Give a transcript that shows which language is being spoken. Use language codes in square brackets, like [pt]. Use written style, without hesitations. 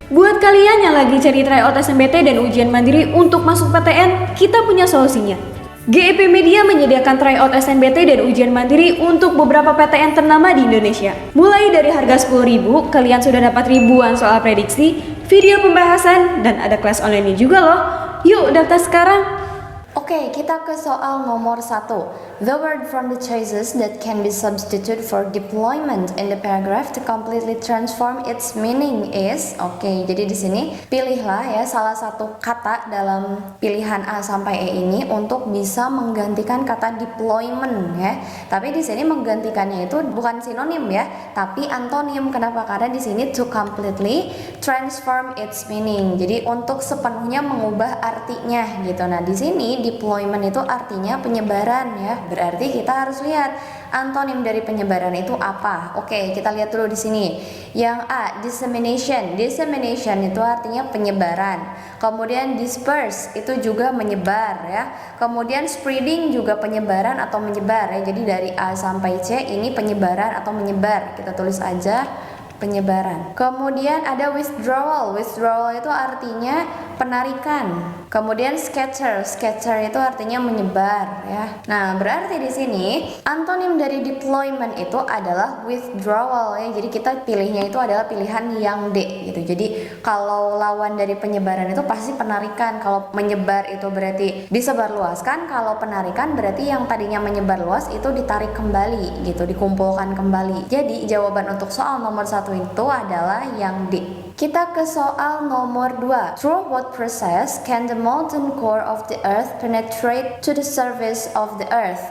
[id] Buat kalian yang lagi cari tryout SNBT dan ujian mandiri untuk masuk PTN, kita punya solusinya. GEP Media menyediakan tryout SNBT dan ujian mandiri untuk beberapa PTN ternama di Indonesia. Mulai dari harga 10.000, kalian sudah dapat ribuan soal prediksi, video pembahasan, dan ada kelas online juga loh. Yuk daftar sekarang! Oke, kita ke soal nomor 1. [en] The word from the choices that can be substituted for deployment in the paragraph to completely transform its meaning is. [id] Oke, jadi di sini pilihlah ya salah satu kata dalam pilihan A sampai E ini untuk bisa menggantikan kata deployment ya. Tapi di sini menggantikannya itu bukan sinonim ya, tapi antonim. Kenapa? Karena di sini [en] to completely transform its meaning. [id] Jadi untuk sepenuhnya mengubah artinya gitu. Nah, di sini deployment itu artinya penyebaran ya. Berarti kita harus lihat antonim dari penyebaran itu apa. Oke, kita lihat dulu di sini. Yang A, dissemination. Dissemination itu artinya penyebaran. Kemudian disperse itu juga menyebar ya. Kemudian spreading juga penyebaran atau menyebar ya. Jadi dari A sampai C ini penyebaran atau menyebar. Kita tulis aja penyebaran. Kemudian ada withdrawal. Withdrawal itu artinya penarikan. Kemudian scatter. Scatter itu artinya menyebar ya. Nah, berarti di sini antonim dari deployment itu adalah withdrawal ya. Jadi kita pilihnya itu adalah pilihan yang D gitu. Jadi kalau lawan dari penyebaran itu pasti penarikan. Kalau menyebar itu berarti disebarluaskan. Kalau penarikan berarti yang tadinya menyebar luas itu ditarik kembali gitu, dikumpulkan kembali. Jadi jawaban untuk soal nomor 1 itu adalah yang D. Kita ke soal nomor 2. [en] Through what process can the molten core of the earth penetrate to the surface of the earth?